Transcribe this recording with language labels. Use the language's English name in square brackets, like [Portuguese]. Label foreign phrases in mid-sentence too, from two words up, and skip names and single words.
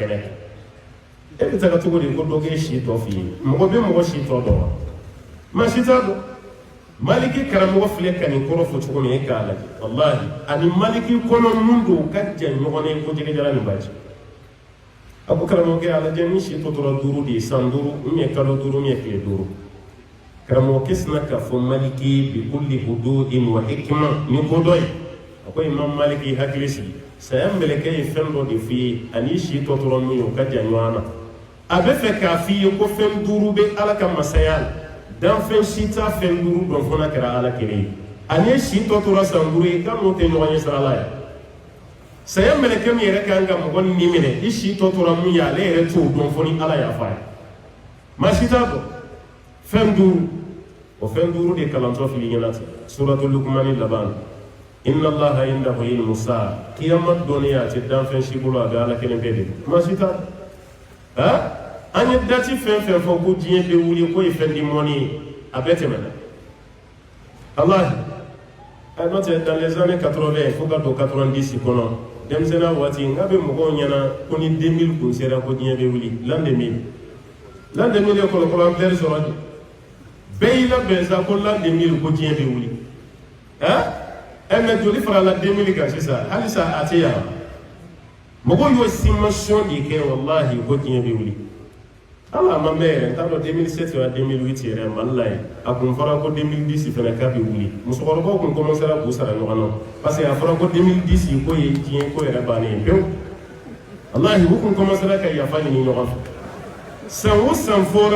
[Bambara] kɛnɛ kan e bɛ taga cogo di ko dɔ k'e si tɔ f'i ye mɔgɔ bɛ mɔgɔ si tɔ dɔn wa maa si t'a dɔn maliki karamɔgɔ filɛ ka nin kɔrɔ fɔ cogo min e k'a lajɛ wallahi ani maliki kɔnɔ mun don ka jan ɲɔgɔn ye ko jɛgɛjara ni baji a ko karamɔgɔkɛ a lajɛ ni si tɔ tora 5 de ye san 5 kalo 5 tile 5 karamɔgɔkɛ sina k'a fɔ maliki [Arabic] بكل حدود و حكمة [Bambara] ni ko dɔ ye a ko imam maliki hakili sigi saya mɛlɛkɛ ye fɛn dɔ de f'i ye ani si tɔ tora min ye o ka jan ɲɔgɔn na a bɛ fɛ k'a f'i ye ko fɛn 5 bɛ ala ka masaya la danfɛn si t'a fɛn 5 dɔn fana kɛra ala kelen ye ani ye si tɔ tora san 5 ye k'a n'o tɛ ɲɔgɔn ye sira la ye saya mɛlɛkɛ min yɛrɛ kan ka mɔgɔ ni minɛ i si tɔ tora mun ye ale yɛrɛ t'o dɔn fo ni ala y'a f'a ye maa si t'a dɔn fɛn 5 o fɛn 5 de kalantɔ fili ɲɛna ten suratul luqmani laban [Arabic] إن الله عنده علم ساعة قيامة [Bambara] dɔnniya a tɛ danfɛn si bolo a bɛ ala kelen bɛɛ de maa si t'a dɔn an ye dati fɛn fɛn fɔ ko diɲɛ bɛ wuli ko ye fɛn di mɔni ye a bɛɛ tɛmɛna wallahi n'o tɛ [French] dans les années 80 [Bambara] fo ka don 90 kɔnɔ denmisɛnninya waati n k'a bɛ mɔgɔw ɲɛna ko ni 2000 kun sera ko diɲɛ bɛ wuli l'an 2000 ye kɔlɔkɔlɔ an bɛɛ sɔrɔ de bɛɛ y'i labɛn sa ko l'an 2000 ko diɲɛ bɛ wuli mais joli farala 2000 kan sisan halisa a tɛ yan mɔgɔw y'o simulation de kɛ wallahi ko diɲɛ bɛ wuli ala ma mɛn yɛrɛ n t'a dɔn 2007 wa 2008 yɛrɛ mali la yen a kun fɔra ko 2010 fana k'a bɛ wuli musokɔrɔbaw kun commencera k'u sara ɲɔgɔn na parce que a fɔra ko 2010 ko ye diɲɛ ko yɛrɛ bannen ye pewu wallahi u kun commencera ka yafa ɲini ɲɔgɔn fɛ san o san fɔra